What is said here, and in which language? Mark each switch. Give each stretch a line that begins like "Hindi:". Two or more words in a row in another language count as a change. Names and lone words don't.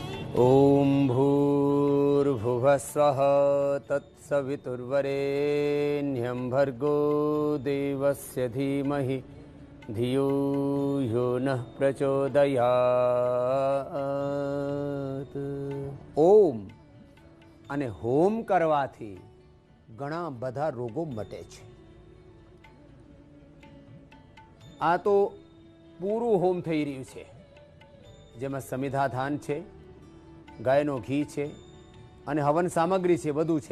Sanskrit: ओम भूर्भुवः स्वः तत्सवितुर्वरेण्यं भर्गो देवस्य धीमहि धियो यो नः प्रचोदयात्।
Gujarati: ओम અને હોમ કરવાથી ઘણા બધા રોગો મટે છે. આ તો પૂરું હોમ થઈ રહ્યું છે, જેમાં સમિધા ધાન છે, ગાયનો ઘી છે અને હવન સામગ્રી છે, બધું છે.